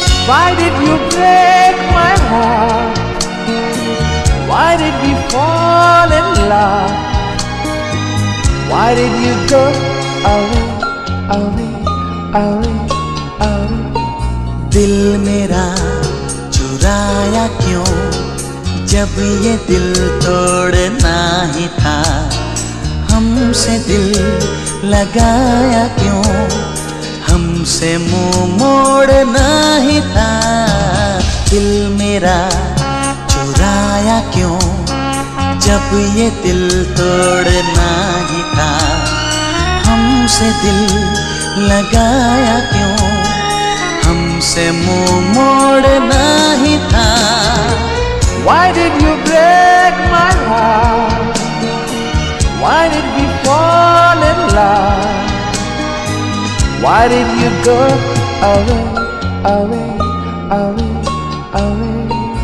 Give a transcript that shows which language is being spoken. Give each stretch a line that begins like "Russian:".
English: Why did you break my heart? Why did we fall in love? Why did you go away, away, away, away?
Hindi: दिल मेरा चुराया क्यों? जब ये दिल तोड़ना ही था, हमसे दिल लगाया क्यों? हमसे मुंह मोड़ना ही था। दिल मेरा चुराया क्यों? जब ये दिल तोड़ना ही था, हमसे दिल लगाया क्यों? हमसे मुंह मोड़ना ही था।
English: Why did you break my heart? Why did we fall in love? Why did you go away, away, away, away?